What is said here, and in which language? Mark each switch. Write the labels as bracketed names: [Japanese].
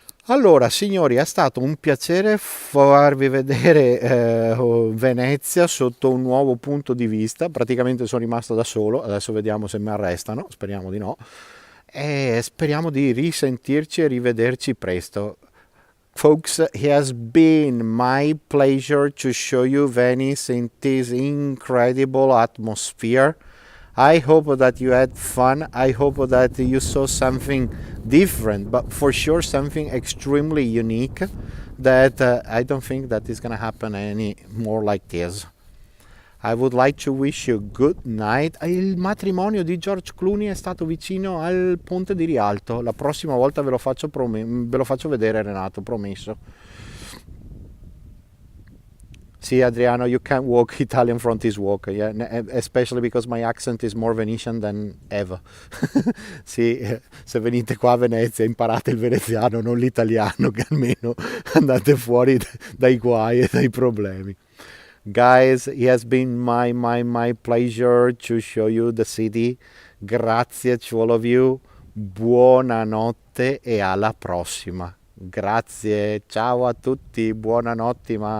[Italian] Allora, signori, è stato un piacere farvi vedere Venezia sotto un nuovo punto di vista. Praticamente sono rimasto da solo, adesso vediamo se mi arrestano, speriamo di no. E speriamo di risentirci e rivederci presto. [English] Folks, it has been my pleasure to show you Venice in this incredible atmosphere. I hope that you had fun. I hope that you saw something different, but for sure something extremely unique that I don't think that is going to happen any more like this. I would like to wish you good night. [Italian] Il matrimonio di George Clooney è stato vicino al ponte di Rialto. La prossima volta ve lo faccio vedere, Renato, promesso. [English] See, Adriano, you can't walk Italian from this walk, yeah? Especially because my accent is more Venetian than ever. [Italian] Sì, se venite qua a Venezia imparate il veneziano, non l'italiano, che almeno andate fuori dai guai e dai problemi. [English] Guys, it has been my pleasure to show you the city. Grazie to all of you. [Italian] Buonanotte e alla prossima. Grazie, ciao a tutti, buonanotte.